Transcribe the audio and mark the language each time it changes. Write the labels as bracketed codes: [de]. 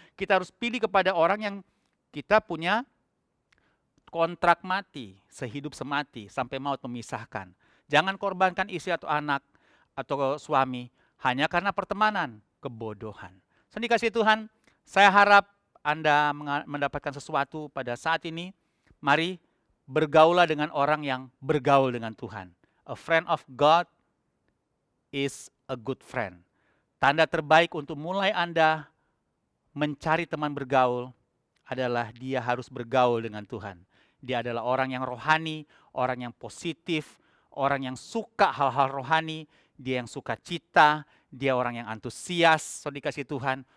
[id] Kita harus pilih kepada orang yang kita punya kontrak mati, sehidup semati, sampai maut memisahkan. Jangan korbankan istri atau anak, atau suami hanya karena pertemanan, kebodohan. Saya dikasih Tuhan, saya harap Anda mendapatkan sesuatu pada saat ini. Mari bergaulah dengan orang yang bergaul dengan Tuhan. [en] A friend of God is a good friend. [id] Tanda terbaik untuk mulai Anda mencari teman bergaul adalah dia harus bergaul dengan Tuhan. Dia adalah orang yang rohani, orang yang positif, orang yang suka hal-hal rohani, dia yang suka cita, dia orang yang antusias, so dikasih Tuhan.